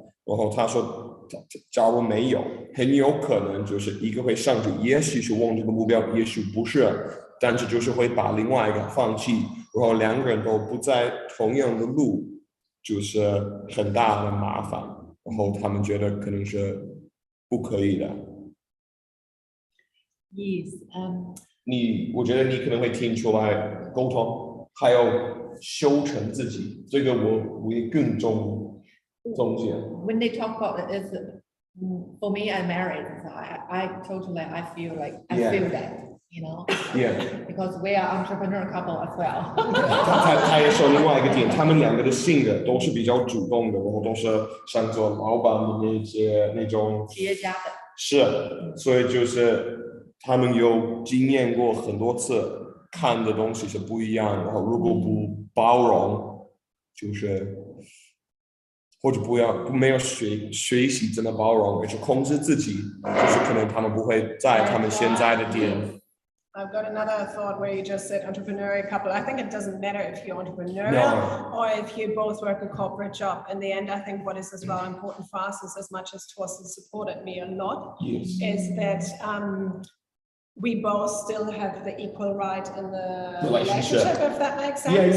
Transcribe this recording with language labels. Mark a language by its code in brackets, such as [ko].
[zh] 然后他说假如没有，很有可能就是一个会上去，也许是往这个目标，也许不是，但是就是会把另外一个放弃，然后两个人都不在同样的路，就是很大的麻烦，然后他们觉得可能是不可以的。 [en] Yes. [zh] 我觉得你可能会听出来沟通，还有修成自己，这个我也更重视。 [en] When they talk about it, is for me, I'm married, so I totally feel like I feel that, you know. Yeah. Because we are entrepreneur couple as well. [zh] 他也说另外一个点，他们两个的性格都是比较主动的，然后都是像做老板的那种企业家的。是，所以就是他们有经验过很多次，看的东西是不一样，然后如果不包容，就是或者没有学习怎么包容，而是控制自己，就是可能他们不会在他们现在的点。 [en] I've got another thought where you just said entrepreneurial couple. I think it doesn't matter if you're entrepreneurial or if you both work a corporate job. In the end, I think what is as well important for us is, as much as Torsten supported me a lot, is that we both still have the equal right in the relationship, if that makes sense.